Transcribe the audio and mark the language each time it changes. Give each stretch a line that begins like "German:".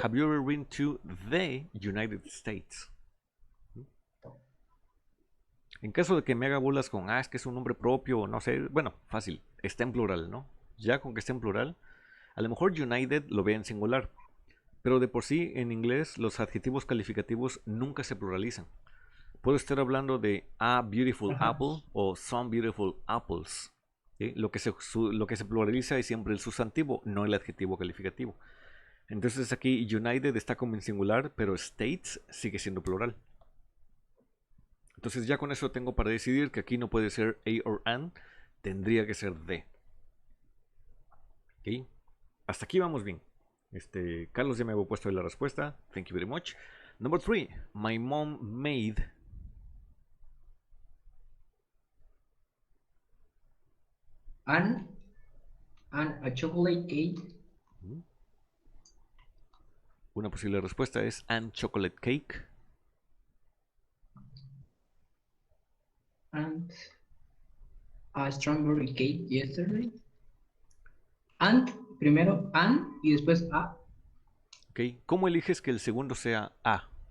English: Have you ever been to the United States?
Spanish: En caso de que me haga bolas con, es que es un nombre propio, no sé, bueno, fácil, está en plural, ¿no? Ya con que esté en plural, a lo mejor United lo ve en singular, pero de por sí en inglés los adjetivos calificativos nunca se pluralizan. Puedo estar hablando de
English: a beautiful
Spanish: Ajá.
English: apple o some beautiful apples. ¿Sí?
Spanish: Lo que se pluraliza es siempre el sustantivo, no el adjetivo calificativo. Entonces aquí United está como en singular, pero States sigue siendo plural. Entonces ya con eso tengo para decidir que aquí no puede ser
English: a or an,
Spanish: tendría que ser de. ¿Ok? Hasta aquí vamos bien. Carlos ya me había puesto ahí la respuesta.
English: Thank you very much. Number 3. My mom made. An a chocolate cake.
Spanish: Una posible respuesta es
English: and chocolate cake. And a strawberry cake yesterday.
Spanish: And, primero and y después a. ¿Ok? ¿Cómo eliges que el segundo sea a?